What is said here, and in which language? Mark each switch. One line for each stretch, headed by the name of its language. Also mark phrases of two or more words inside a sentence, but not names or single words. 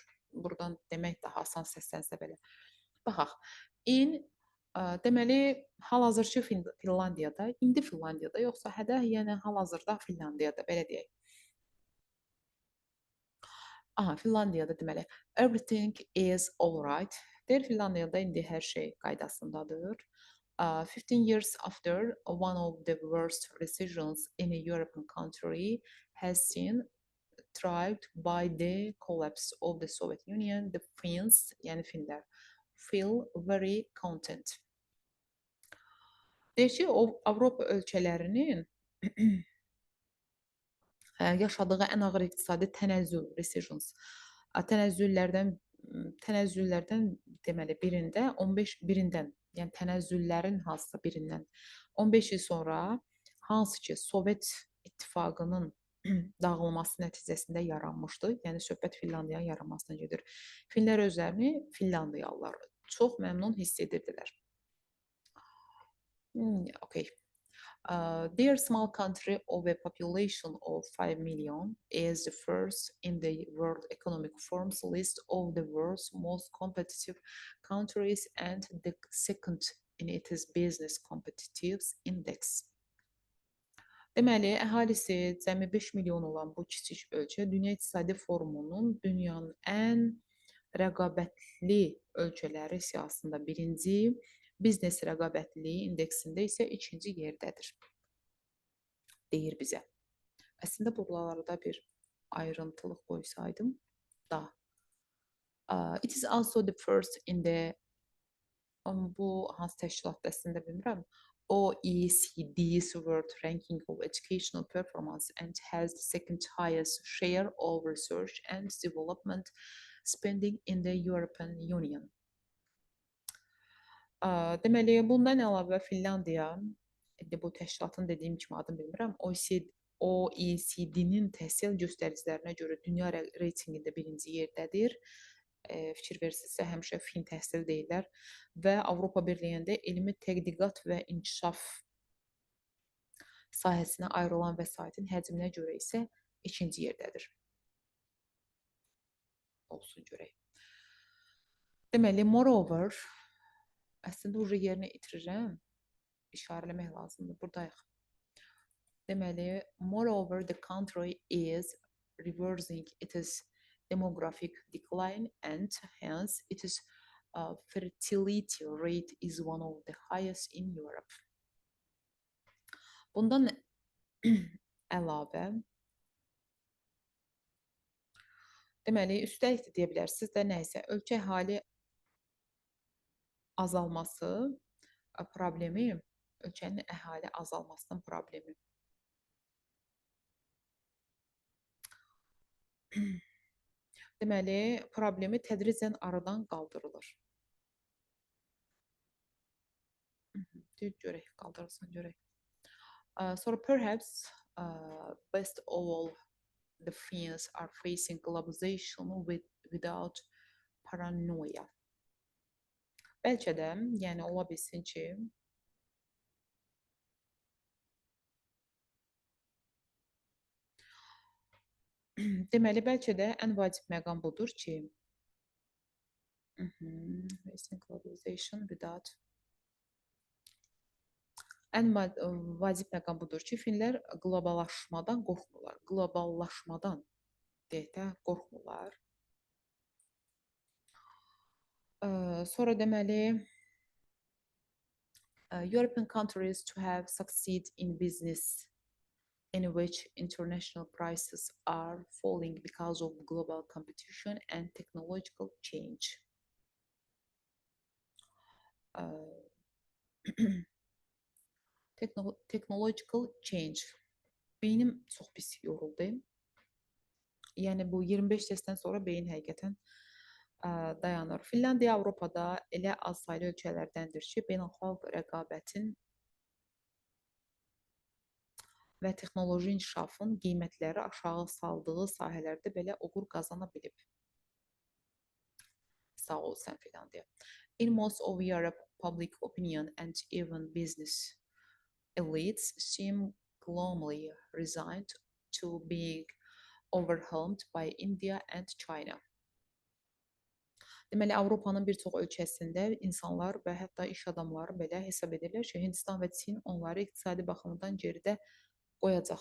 Azerbaijani: Buradan demək daha asan səslənsə belə. Baxaq. Deməli, hal-hazırki Finlandiyada, indi Finlandiyada, yoxsa hədə, yəni hal-hazırda Finlandiyada, belə deyək. Aha, Finlandiyada deməli,
English: everything is all right.
Azerbaijani: Deyir, Finlandiyada indi hər şey qaydasındadır.
English: 15 years after one of the worst recessions in a European country has seen thrived by the collapse of the Soviet Union, the Finns,
Azerbaijani: yəni Finlər,
English: feel very content.
Azerbaijani: Deyir ki, Avropa ölkələrinin yaşadığı ən ağır iqtisadi tənəzzül, recessions, tənəzzüllərdən deməli birində 15 birindən, yəni tənəzzüllərin hansısa birindən 15 il sonra hansı ki Sovet İttifaqının dağılması nəticəsində yaranmışdı. Yəni söhbət Finlandiyanın yaranmasına gedir. Finlər özlərini Finlandiyalılar çox məmnun hiss edirdilər. Okay.
English: Their small country of a population of 5 million is the first in the World Economic Forum's list of the world's most competitive countries and the second in its business competitiveness index.
Azerbaijani: Deməli, əhalisi cəmi 5 milyon olan bu kiçik ölkə Dünya İqtisadi Forumunun dünyanın ən rəqabətli ölkələri siyahısında birinci, biznes rəqabətliliyi indeksində isə ikinci yerdədir, deyir bizə. Əslində, buralarda bir ayrıntılıq qoysaydım da.
English: It is also the first in the,
Azerbaijani: bu hansı təşkilatda əslində bilmirəm,
English: OECD's World Ranking of Educational Performance and has the second highest share of research and development spending in the European Union.
Azerbaijani: Deməli, bundan əlavə Finlandiya, bu təşkilatın dediyim kimi adını bilmirəm, OECD-nin təhsil göstəricilərinə görə dünya reytinqində birinci yerdədir. Fikir versinizsə, həmişə fin təhsil deyirlər və Avropa Birliyində elmi tədqiqat və inkişaf sahəsinə ayrılan vəsaitin həcminə görə isə ikinci yerdədir. Olsun görək. Deməli, moreover, əslində uca yerini itirirəm, işarələmək lazımdır, buradayıq. Deməli,
English: moreover, the country is reversing its demographic decline and hence its fertility rate is one of the highest in Europe.
Azerbaijani: Bundan əlavə, deməli, üstəlik də deyə bilərsiniz də nəysə, ölkə əhali azalması problemi, ölkənin əhali azalmasının problemi. Deməli, problemi tədricən aradan qaldırılır. Görək, qaldırılsın, görək.
English: Sonra perhaps best of all the Finns are facing globalization without paranoia.
Azerbaijani: Bəlkə də, yəni ola bilsin ki, deməli, bəlkə də ən vacib məqam budur ki,
English: facing globalization without,
Azerbaijani: ən vacib məqam budur ki, Finlər qloballaşmadan qorxmurlar. Qloballaşmadan deyək də, qorxmurlar. Sonra deməli,
English: European countries to have succeed in business in which international prices are falling because of global competition and technological change. Technological change.
Azerbaijani: Beynim çox pis yoruldu. Yəni bu 25 testdən sonra beyin həqiqətən dayanır. Finlandiya Avropada elə az saylı ölkələrdəndir ki, beynəlxalq rəqabətin və texnoloji inkişafın qiymətləri aşağı saldığı sahələrdə belə uğur qazana bilib. Sağ ol sən Finlandiya.
English: In most of Europe, public opinion and even business elites seem globally resigned to being overwhelmed by India and China.
Azerbaijani: Deməli, Avropanın bir çox ölkəsində insanlar və hətta iş adamları belə hesab edirlər ki, Hindistan və Çin onları iqtisadi baxımdan geridə qoyacaq.